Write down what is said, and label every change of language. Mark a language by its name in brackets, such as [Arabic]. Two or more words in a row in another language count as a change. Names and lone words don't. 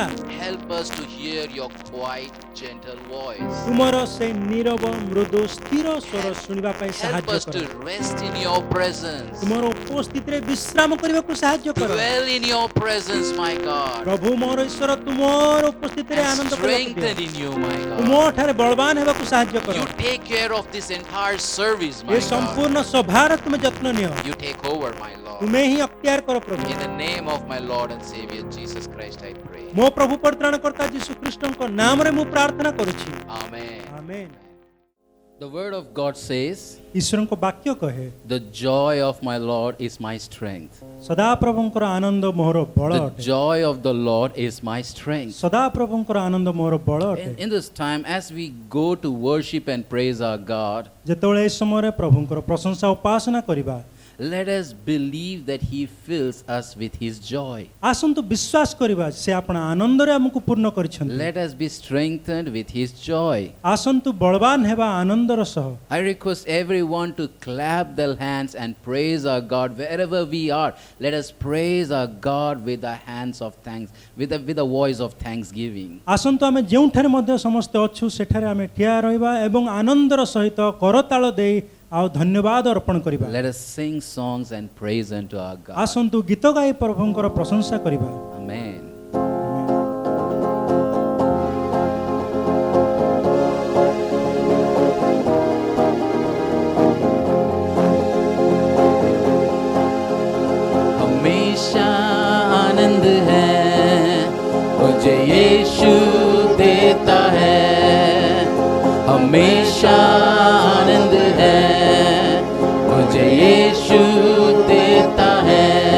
[English] help us to hear your quiet, gentle voice. [Odia] ତୁମର ସେ ନୀରବ ମୃଦୁ ସ୍ଥିର ସ୍ୱର ଶୁଣିବା ପାଇଁ [English] Help [Odia] ସାହାଯ୍ୟ [English] us [Odia] କର। [English] to rest in your presence. [Odia] ତୁମର ଉପସ୍ଥିତିରେ ବିଶ୍ରାମ କରିବାକୁ ସାହାଯ୍ୟ କର। [English] Dwell in your presence, my God. [Odia] ପ୍ରଭୁ ମୋର ଈଶ୍ୱର ତୁମର ଉପସ୍ଥିତିରେ [English] And [Odia] ଆନନ୍ଦ କରିବାକୁ ଦିଅ। [English] strengthen in you, my [Odia] ତୁମ [English] God. [Odia] ଠାରେ ବଳବାନ ହେବାକୁ ସାହାଯ୍ୟ କର। [English] You take care of this entire service, [Odia] ଏ [English] my God. [Odia] ସମ୍ପୂର୍ଣ୍ଣ ସଭାର ତୁମେ ଯତ୍ନ ନିଅ। [English] You take over, my Lord. [Odia] ତୁମେ ହିଁ ଅକ୍ତିଆର କର ପ୍ରଭୁ। [English] In the name of my Lord and Savior Jesus Christ, I pray. [Odia] ମୋ ପ୍ରଭୁ ପରିତ୍ରାଣକର୍ତ୍ତା ଯୀଶୁ ଖ୍ରୀଷ୍ଟଙ୍କ ନାମରେ ମୁଁ ପ୍ରାର୍ଥନା କରୁଛି। [English] Amen. [Odia] ଆମେନ୍। [English] The word of God says, [Odia] ଈଶ୍ୱରଙ୍କ ବାକ୍ୟ କହେ, [English] the joy of my Lord is my strength. [Odia] ସଦାପ୍ରଭୁଙ୍କର ଆନନ୍ଦ ମୋର ବଳ [English] The [Odia] ଅଟେ। [English] joy of the Lord is my strength. [Odia] ସଦାପ୍ରଭୁଙ୍କର ଆନନ୍ଦ ମୋର ବଳ ଅଟେ। [English] In this time, as we go to worship and praise our God, [Odia] ଯେତେବେଳେ ଏ ସମୟରେ ପ୍ରଭୁଙ୍କର ପ୍ରଶଂସା ଉପାସନା କରିବା, [English] let us believe that He fills us with His joy. [Odia] ଆସନ୍ତୁ ବିଶ୍ୱାସ କରିବା ସେ ଆପଣ ଆନନ୍ଦରେ ଆମକୁ ପୂର୍ଣ୍ଣ କରିଛନ୍ତି। [English] Let us be strengthened with His joy. [Odia] ଆସନ୍ତୁ ବଳବାନ ହେବା ଆନନ୍ଦର ସହ। [English] I request everyone to clap their hands and praise our God wherever we are. Let us praise our God with the hands of thanks, with the voice of thanksgiving. [Odia] ଆସନ୍ତୁ ଆମେ ଯେଉଁଠାରେ ମଧ୍ୟ ସମସ୍ତେ ଅଛୁ ସେଠାରେ ଆମେ ଠିଆ ରହିବା ଏବଂ ଆନନ୍ଦର ସହିତ କରତାଳ ଦେଇ ଆଉ ଧନ୍ୟବାଦ ଅର୍ପଣ କରିବା। [English] Let us sing songs and praise unto our God. [Odia] ଆସନ୍ତୁ ଗୀତ ଗାଇ ପ୍ରଭୁଙ୍କର ପ୍ରଶଂସା କରିବା। [English] Amen. [Hindi] हमेशा आनंद है मुझे यीशु देता है, हमेशा आनंद है मुझे यीशु देता है।